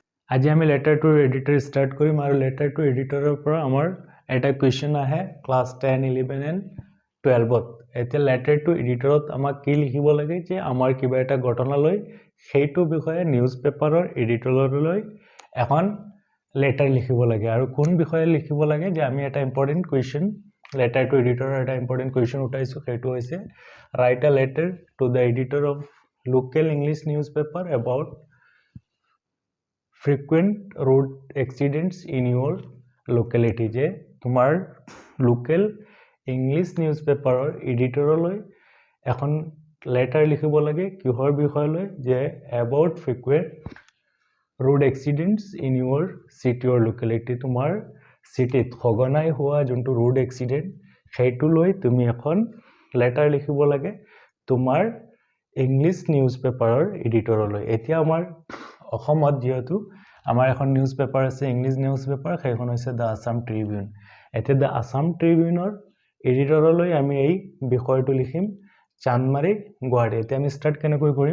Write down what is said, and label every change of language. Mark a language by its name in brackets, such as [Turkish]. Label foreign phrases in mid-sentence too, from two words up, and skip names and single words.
[Assamese] আজি আমি [English] letter to editor [Assamese] ষ্টাৰ্ট কৰিম আৰু [English] letter to editor [Assamese] পৰা আমাৰ এটা কুৱেশ্যন আহে [English] class 10 11 and 12 [Assamese] এতিয়া [English] letter to editor [Assamese] আমাক কি লিখিব লাগে যে আমাৰ কিবা এটা ঘটনা লৈ সেইটো বিষয়ে [English] newspaper editor [Assamese] এখন লেটাৰ লিখিব লাগে আৰু কোন বিষয়ে লিখিব লাগে যে আমি এটা [English] important question letter to editor [Assamese] এটা [English] important question [Assamese] উঠাইছো সেইটো হৈছে [English] write a letter to the editor of local English newspaper about frequent road accidents in your locality [Assamese] যে তোমাৰ [English] local English newspaper editor [Assamese] এখন লেটাৰ লিখিব লাগে কিহৰ বিষয়লৈ যে [English] about frequent road accidents in your city or locality [Assamese] তোমাৰ চিটিত সঘনাই হোৱা যোনটো [English] road accident [Assamese] সেইটো লৈ তুমি এখন লেটাৰ লিখিব লাগে তোমাৰ [English] English news paper editor [Assamese] এতিয়া আমাৰ অসমত যেহেতু আমাৰ এখন [English] newspaper [Assamese] আছে [English] English newspaper [Assamese] সেইখন হৈছে দা আসাম ট্ৰিবিউন এতিয়া দা আসাম ট্ৰিবিউনৰ এডিটৰলৈ আমি এই বিষয়টো লিখিম চানমাৰী গুৱাহাটী এতিয়া আমি ষ্টাৰ্ট কেনেকৈ কৰিম